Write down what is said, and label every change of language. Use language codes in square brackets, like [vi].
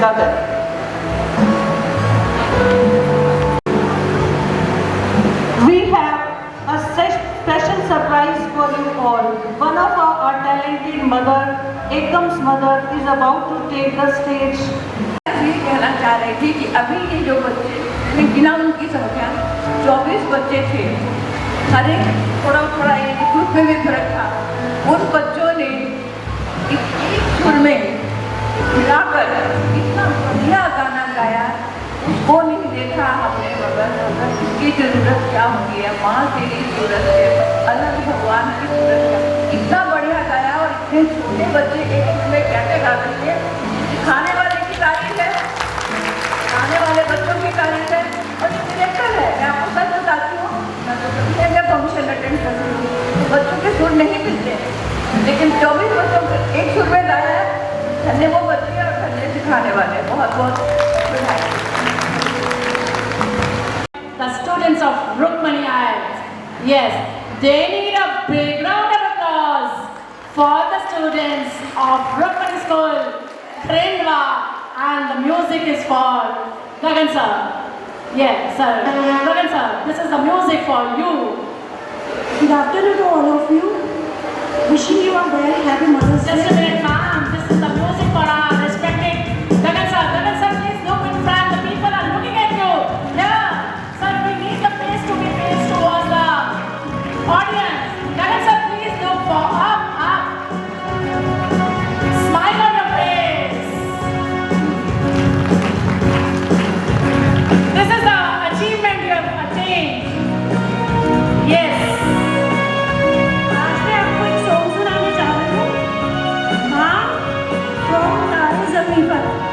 [en] Gagan. We have a special surprise for you all. One of our talented mother, Ekam's mother, is about to take the stage. [hi] ये कहना चाह रही थी कि अभी ये जो बच्चे, मैंने गिना उनकी संख्या 24 बच्चे थे। हर एक थोड़ा थोड़ा ये ग्रुप में भी फर्क था। उन बच्चों ने एक सुर में मिलाकर इतना बढ़िया गाना गाया, उसको नहीं देखा हमने मगर इसकी जरूरत क्या होती है, माँ तेरी सूरत है, अलग भगवान की सूरत है। इतना बढ़िया गाया और इतने छोटे बच्चे एक सुर में कैसे गा सकते हैं? खाने वाले की तारीफ है, खाने वाले बच्चों की तारीफ है और डायरेक्टर है। मैं आपको सच बताती हूँ, मैं तो कभी जगह फंक्शन अटेंड करती हूँ तो बच्चों के सुर नहीं मिलते, लेकिन 24 बच्चों को एक सुर में गाया है। धन्य वो बच्चे और धन्य सिखाने वाले, बहुत बहुत बधाई। [en] The students of Rukmani IIT. Yes, they need a big round of applause for the students of Rukmani School, Trindwa, and the music is for Gagan sir. Yes, sir. Gagan sir, this is the music for you. Good afternoon to all of you. Wishing you a very happy Mother's Day. Just a minute, ma'am. This is the music for our respected Gagan sir. Gagan sir, please look in front. The people are looking at you. Here, sir, we need the face to be faced towards the audience. Gagan sir, please look for up. Smile on your face. This is the achievement you have attained. Yes. [hi] आज मैं आपको एक song सुनाना चाह रही हूँ। माँ from तारे ज़मीं पर।